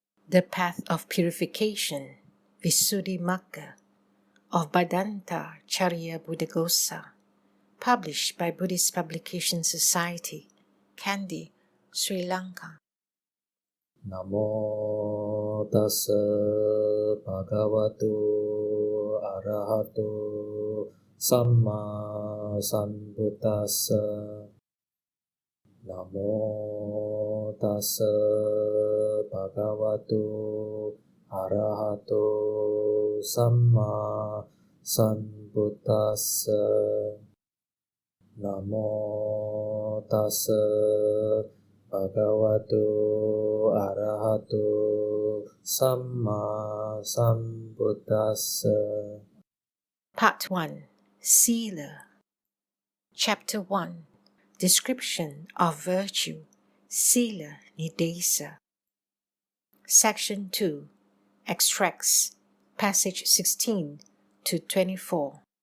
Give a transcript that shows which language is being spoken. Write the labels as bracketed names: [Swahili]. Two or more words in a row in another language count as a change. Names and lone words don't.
[English] The Path of Purification, Visuddhimagga, of Bhadantācariya Buddhaghosa, published by Buddhist Publication Society, Kandy, Sri Lanka. [Pali] Namo tassa bhagavato arahato samma sambuddhassa. Namo tassa bhagavato arahato samma sambuddhassa. Namo tassa bhagavato arahato samma sambuddhassa. [English] Part 1. Sila. Chapter 1. Description of Virtue, Sila Nidesa. Section 2. Extracts, passage 16 to 24.